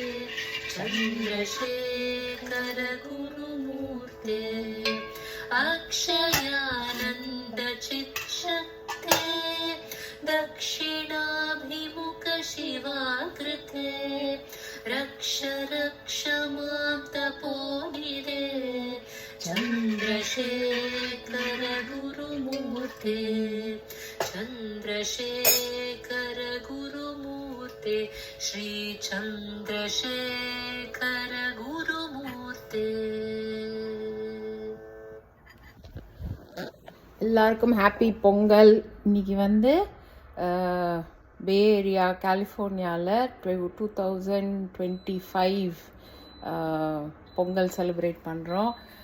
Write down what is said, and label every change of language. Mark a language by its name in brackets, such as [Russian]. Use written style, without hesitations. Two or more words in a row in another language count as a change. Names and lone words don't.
[Sanskrit] चन्द्रशेखर गुरुमूर्ते अक्षयानन्द चित्शक्ते दक्षिणाभिमुख शिवाकृते रक्ष रक्ष मां तपोनिधे चन्द्रशेखर गुरुमूर्ते चन्द्रशेखर गुरुमूर्ते श्री चन्द्रशेखर गुरुमूर्ते. [Tamil] எல்லாருக்கும் ஹாப்பி பொங்கல். இன்னைக்கு வந்து பே ஏரியா கலிஃபோர்னியாவில் 2025 பொங்கல் செலிப்ரேட் பண்ணுறோம்.